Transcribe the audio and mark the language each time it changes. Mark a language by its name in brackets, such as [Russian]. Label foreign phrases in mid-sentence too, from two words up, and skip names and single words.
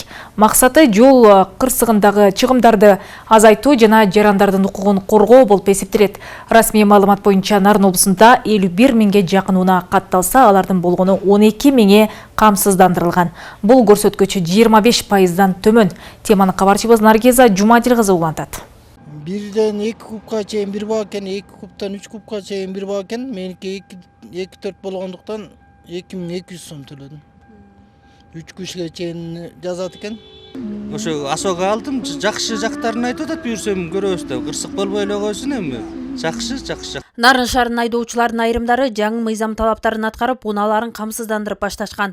[Kyrgyz] Максаты жол кырсыгындагы чыгымдарды азайтуу жана жарандардын укугун коргоо болуп эсептелет. Расмий маалымат боюнча Нарын облусунда 51 миңге жакын унаа катталса, алардын болгону 12 миңи камсыздандырылган. Бул көрсөткүч 25%дан төмөн. Теманы кабарчыбыз Наргиза Жумадил кызы улантат. Бирден 2 кубка чейин бир баккен, 2 кубтан 3 кубка чейин бир баккен, меники 2-4 болгондуктан 2200 сом төлөдүм. 3 кишиге чейин жазат экен. Ошо асога алдым, жакшы жактарын айтып атат, буйрсам көрөбүз да, кырсык болбой эле койсун эми. Жакшы. Нарын шаарынын айдоочулардын айрымдары жаңы мыйзам талаптарын аткарып, унааларын камсыздандырып башташкан.